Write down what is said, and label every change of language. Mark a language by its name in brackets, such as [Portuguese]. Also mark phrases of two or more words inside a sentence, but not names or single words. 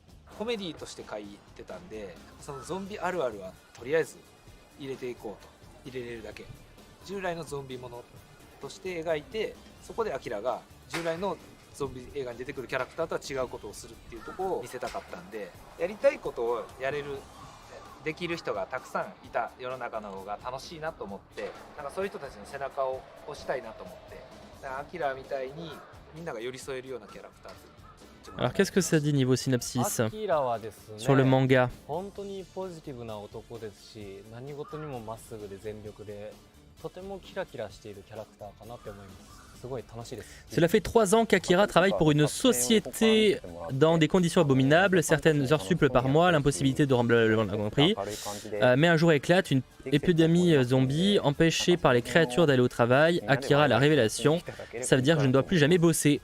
[Japanese] コメディとして書いてたんでそのゾンビあるあるはとりあえず入れていこうと入れれるだけ従来のゾンビものとして描いてそこでアキラが従来のゾンビ映画に出てくるキャラクターとは違うことをするっていうところを見せたかったんでやりたいことをやれるできる人がたくさんいた世の中の方が楽しいなと思ってなんかそういう人たちの背中を押したいなと思ってアキラみたいにみんなが寄り添えるようなキャラクター [French] Alors qu'est-ce que ça dit niveau synopsis sur le manga? [Japanese] 本当にポジティブな男ですし何事にもまっすぐで全力でとてもキラキラしているキャラクターかなって思います。 [French] Cela fait 3 ans qu'Akira travaille pour une société dans des conditions abominables, certaines heures sup par mois, l'impossibilité de remplir le Grand Prix. Mais un jour éclate une épidémie zombie, empêchée par les créatures d'aller au travail. Akira a la révélation, ça veut dire que je ne dois plus jamais bosser.